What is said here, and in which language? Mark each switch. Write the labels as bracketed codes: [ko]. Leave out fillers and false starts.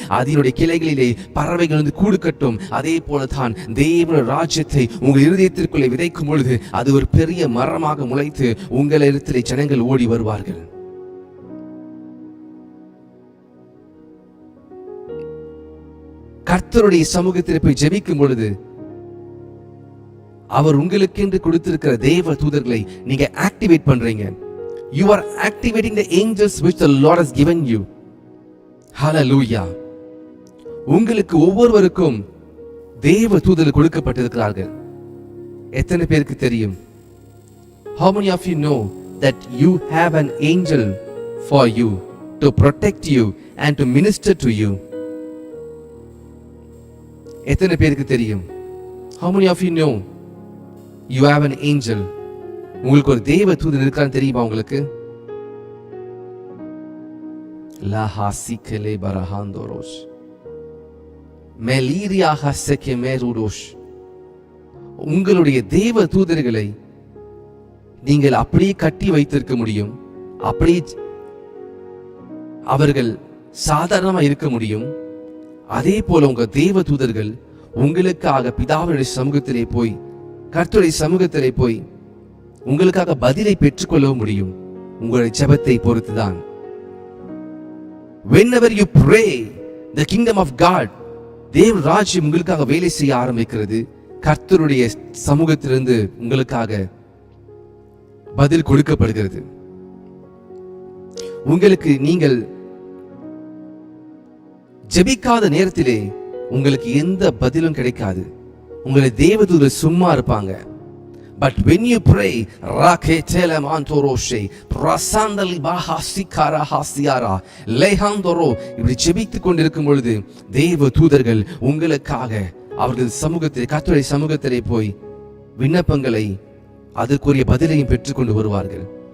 [ta] அதனுடைய கிளைகளிலே பறவைகள் வந்து கூடு கட்டும். அதே போலதான் தேவனுடைய ராஜ்யத்தை உங்கள் இருதயத்திற்குள்ளே விதைக்கும் பொழுது அது ஒரு பெரிய மரமாக முளைத்து உங்களிடத்திலே ஜனங்கள் ஓடி வருவார்கள். கர்த்தருடைய சமூகத்தில் போய் ஜெபிக்கும் பொழுது அவர் உங்களுக்கு கொடுத்திருக்கிற தேவ தூதர்களை நீங்க ஆக்டிவேட் பண்றீங்க. [en] You are activating the angels which the Lord has given you. Hallelujah. [ta] உங்களுக்கு ஒவ்வொருவருக்கும் தேவ தூதர்கள் கொடுக்கப்பட்டிருக்கிறார்கள். எத்தனை பேருக்கு தெரியும்? [en] How many of you know that you have an angel for you to protect you and to minister to you? [ta] எத்தனை பேருக்கு தெரியும்? [en] How many of you know you have an angel? [ta] உங்களுக்கு ஒரு தேவ தூதன் இருக்கான்னு தெரியுமா உங்களுக்கு? La hasikele barahandoros மெலீரியா ஹசகே மேருடோஷ். உங்களுடைய தேவ தூதர்களை நீங்கள் அப்படியே கட்டி வைத்திருக்க முடியும். அப்படியே அவர்கள் சாதாரணமாக இருக்க முடியும். அதே போல உங்க தேவ தூதர்கள் உங்களுக்காக பிதாவுடைய சமூகத்திலே போய், கர்த்தருடைய சமூகத்திலே போய் உங்களுக்காக பதிலை பெற்றுக்கொள்ள முடியும். உங்களுடைய ஜெபத்தை பொறுத்துதான். [en] Whenever you pray, the kingdom of God, [ta] தேவ ராஜ்யம் உங்களுக்காக வேலை செய்ய ஆரம்பிக்கிறது. கர்த்தருடைய சமூகத்திலிருந்து உங்களுக்காக பதில் கொடுக்கப்படுகிறது. உங்களுக்கு நீங்கள் ஜெபிக்காத நேரத்திலே உங்களுக்கு எந்த பதிலும் கிடைக்காது. உங்களுடைய தேவதூதர் சும்மா இருப்பாங்க. [en] But when you pray, raketele mantoroshe prasandali bahasikara hasiara lehandoro, [ta] இப்படி ஜெபித்துக் கொண்டிருக்கும் பொழுது தேவ தூதர்கள் உங்களுக்காக அவர்கள் சமூகத்தில், கர்த்தருடைய சமூகத்திலே போய் விண்ணப்பங்களை, அதற்குரிய பதிலையும் பெற்றுக்கொண்டு வருவார்கள்.